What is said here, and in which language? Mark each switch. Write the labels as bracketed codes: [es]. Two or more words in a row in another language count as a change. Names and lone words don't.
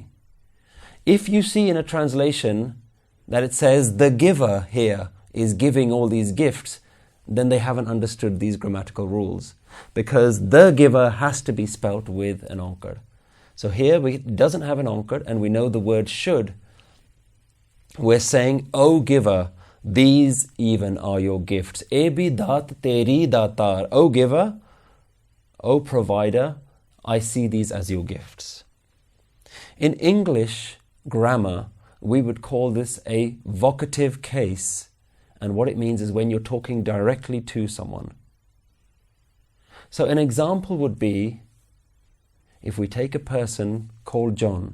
[en] If you see in a translation that it says the giver here is giving all these gifts, then they haven't understood these grammatical rules, because the giver has to be spelt with an ankar. So here it doesn't have an ankar, and we know the word should. We're saying, O giver, these even are your gifts. [pa] ਇਹ ਭੀ ਦਾਤਿ ਤੇਰੀ ਦਾਤਾਰ. [en] O giver, O provider, I see these as your gifts. In English grammar, we would call this a vocative case. And what it means is when you're talking directly to someone. So an example would be, if we take a person called John.